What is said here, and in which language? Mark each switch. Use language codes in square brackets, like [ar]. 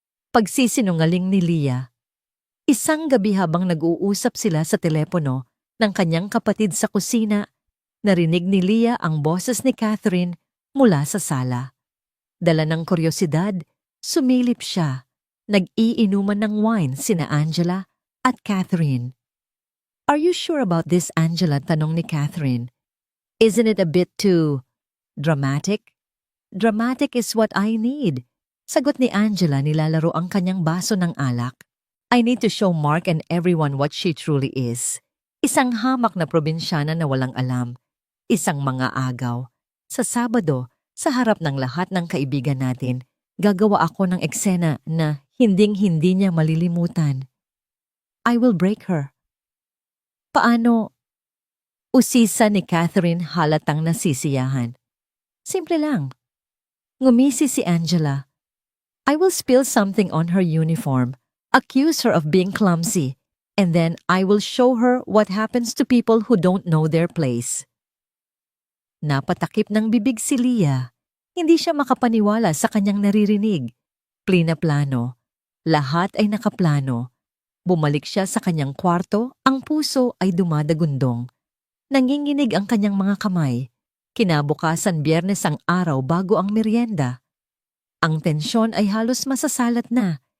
[tl] Pagsisinungaling ni Leah. Isang gabi habang nag-uusap sila sa telepono ng kanyang kapatid sa kusina, narinig ni Leah ang boses ni Catherine mula sa sala. Dala ng kuryosidad, sumilip siya. Nag-iinuman ng wine sina Angela at Catherine. [en] Are you sure about this, Angela? [tl] Tanong ni Catherine. [en] Isn't it a bit too dramatic? Dramatic is what I need. [tl] Sagot ni Angela, nilalaro ang kanyang baso ng alak. [en] I need to show Mark and everyone what she truly is. [tl] Isang hamak na probinsyana na walang alam. Isang mga agaw. Sa Sabado, sa harap ng lahat ng kaibigan natin, gagawa ako ng eksena na hinding-hindi niya malilimutan. [en] I will break her. [tl] Paano? Usisa ni Catherine halatang nasisiyahan. Simple lang. Ngumisi si Angela. [en] I will spill something on her uniform, accuse her of being clumsy, and then I will show her what happens to people who don't know their place. [tl] Napatakip ng bibig si Leah. Hindi siya makapaniwala sa kanyang naririnig. Plina-plano. Lahat ay nakaplano. Bumalik siya sa kanyang kwarto, ang puso ay dumadagundong. Nanginginig ang kanyang mga kamay. Kinabukasan Biyernes ang araw bago ang merienda. Ang tensyon ay halos masasalat na.